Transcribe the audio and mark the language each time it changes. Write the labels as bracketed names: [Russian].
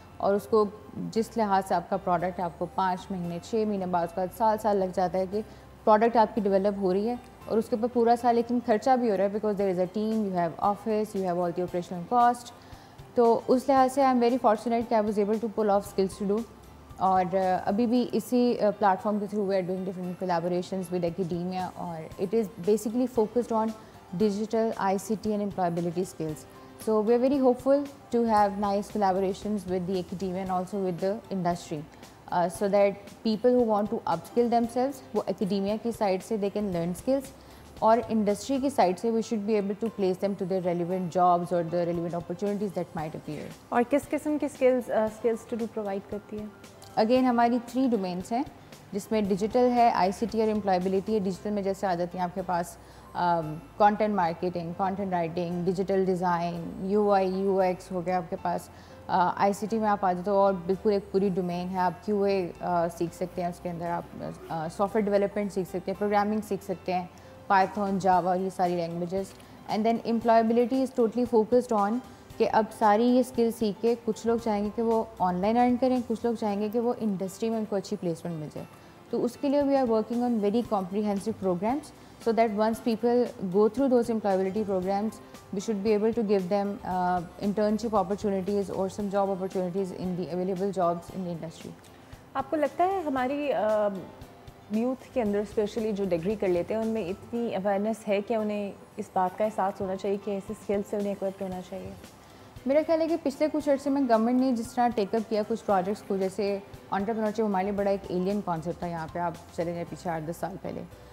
[Urdu] اور اس کو جس لحاظ سے آپ کا پروڈکٹ ہے، آپ کو 5 مہینے 6 مہینے بعد سال لگ جاتا ہے کہ پروڈکٹ آپ کی ڈیولپ ہو رہی ہے، اور اس کے اوپر پورا سال لیکن خرچہ بھی ہو رہا ہے، [English] Because there is a team, you have office, you have all the operational cost. [Urdu] تو اس لحاظ سے [English] I am very fortunate کہ I was able to pull off skills to do. [Urdu] اور ابھی بھی اسی پلیٹ فارم کے through [English] We are doing different collaborations with academia, اور it is basically focused on digital ICT and employability skills. So we are very hopeful to have nice collaborations with the academia and also with the industry, so that people who want to upskill themselves, [Urdu] وہ academia کی side سے [English] they can learn skills, [Urdu] اور industry کی side سے [English] we should be able to place them to their relevant jobs or the relevant opportunities that might appear. [Urdu] اور کس قسم کی skills to do provide کرتی ہے؟ Again ہماری 3 domains ہیں، جس میں ڈیجیٹل ہے، ICT اور امپلائبلٹی ہے. ڈیجیٹل میں جیسے آ جاتی ہیں آپ کے پاس content marketing, content writing, digital design, UI UX ہو گیا آپ کے پاس. ICT میں آپ آ جاتے ہو اور بالکل ایک پوری ڈومین ہے، آپ QA سیکھ سکتے ہیں، اس کے اندر آپ سافٹ ویئر ڈیولپمنٹ سیکھ سکتے ہیں، پروگرامنگ سیکھ سکتے ہیں، پائتھن، جاوا، یہ ساری languages. [English] and then employability is totally focused on [Urdu] کہ اب ساری یہ اسکل سیکھ کے کچھ لوگ چاہیں گے کہ وہ آن لائن ارن کریں، کچھ لوگ چاہیں گے کہ وہ انڈسٹری میں ان کو اچھی پلیسمنٹ مل جائے. تو اس کے لیے [English] We are working on very comprehensive programs, so that once people go through those employability programs, we should be able to give them internship opportunities or some job opportunities in the available jobs in the industry. [Urdu] آپ کو لگتا ہے ہماری youth کے اندر especially جو degree کر لیتے ہیں ان میں اتنی اویئرنیس ہے کہ انہیں اس بات کا احساس ہونا چاہیے کہ ایسے اسکل سے انہیں اکوپڈ ہونا چاہیے؟ میرا خیال ہے کہ پچھلے کچھ عرصے میں گورنمنٹ نے جس طرح ٹیک اپ کیا کچھ پروجیکٹس کو, جیسے انٹرپرینورشپ ہمارے لیے بڑا ایک ایلین کانسیپٹ تھا یہاں پہ, آپ چلے جائیں پیچھے 8-10 سال پہلے.